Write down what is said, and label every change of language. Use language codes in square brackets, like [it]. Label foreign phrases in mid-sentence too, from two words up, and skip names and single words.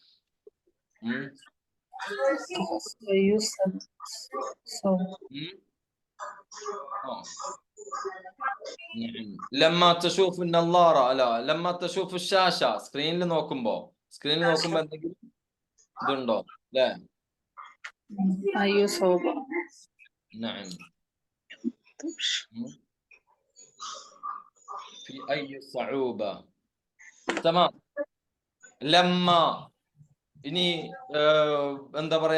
[ar] لما تشوف نظارة. അല്ല, لما تشوف شاشة. [ml] സ്ക്രീനിൽ നോക്കുമ്പോ എന്തെങ്കിലും ഇതുണ്ടോ അല്ലേ? [ar] നഅം. في أي صعوبة. تمام. ലമ്മ. [ml] ഇനി എന്താ പറയാ?